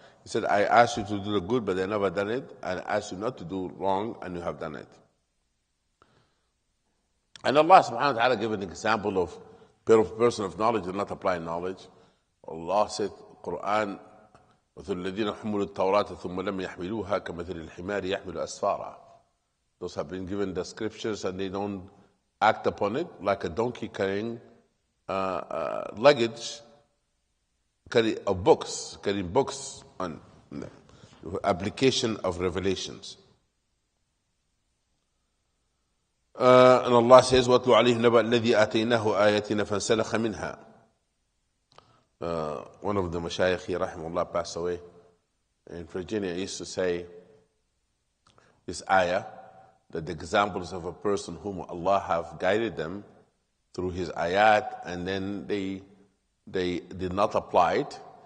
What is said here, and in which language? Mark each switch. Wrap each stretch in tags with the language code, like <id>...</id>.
<en>He said, I asked you to do the good, but I never done it, and I asked you not to do wrong, and you have done it. And Allah subhanahu wa ta'ala gave an example of a person of knowledge and not applying knowledge.</en> <ar>Allah said, Quran, مثل الذين حملوا التوراة ثم لم يحملوها كمثل الحمار يحمل أسفارا.</ar> <en>Those have been given the scriptures and they don't act upon it, like a donkey carrying luggage, carrying books on the application of revelations.</en> <ar>And Allah says, وَاتْلُ عَلَيْهِ نَبَأَ الَّذِي آتَيْنَاهُ آيَاتِنَا فَانْسَلَخَ مِنْهَا.</ar> <en>One of the mashayikh here, rahimahullah, passed away in Virginia, used to say this ayah, that the examples of a person whom Allah have guided them through his ayat and then they did not apply it.</en>